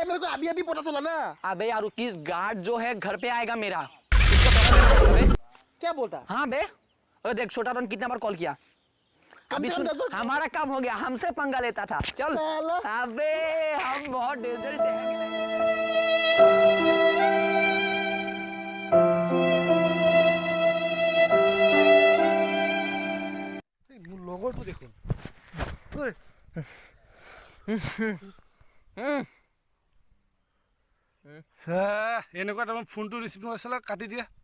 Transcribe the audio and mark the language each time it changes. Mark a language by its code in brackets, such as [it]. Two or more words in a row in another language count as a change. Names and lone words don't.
[hi] अरे मेरे को अभी पता चला ना अबे यार उसकी गार्ड जो है घर पे आएगा मेरा उसको पैसा देना पड़ेगा बे। क्या बोलता हाँ बे अरे देख छोटा दम कितने बार कॉल किया अभी सुन हमारा काम हो गया हमसे पंगा लेता था चल साला। अबे हम बहुत डेंजरस है [as] মোৰ লগৰটো দেখোন এনেকুৱা তাৰমানে ফোনটো ৰিচিভ নকৰিছিলে কাটি দিয়া